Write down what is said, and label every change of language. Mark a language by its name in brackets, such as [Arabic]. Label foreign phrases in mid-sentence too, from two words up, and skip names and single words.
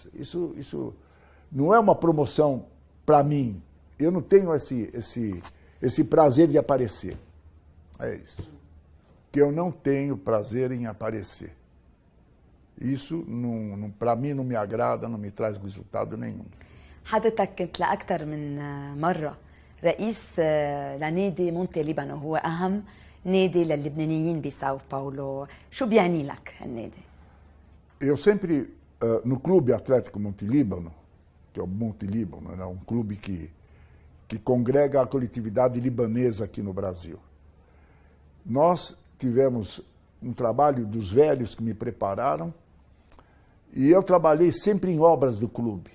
[Portuguese] Isso não é uma promoção para mim. Eu não tenho esse prazer de aparecer. É isso. Que eu não tenho prazer em aparecer. Isso, para mim, não me agrada, não me traz resultado nenhum. [Arabic] حضرتك كنت لأكثر من مرة رئيس لنادي مونتي ليبانو، هو أهم نادي للبنانيين بساو باولو. شو بيعني لك النادي؟ [Portuguese] Eu sempre, no Clube Atlético Monte Líbano, que é o Monte Líbano, é um clube que congrega a coletividade libanesa aqui no Brasil. Nós tivemos um trabalho dos velhos que me prepararam, e eu trabalhei sempre em obras do clube.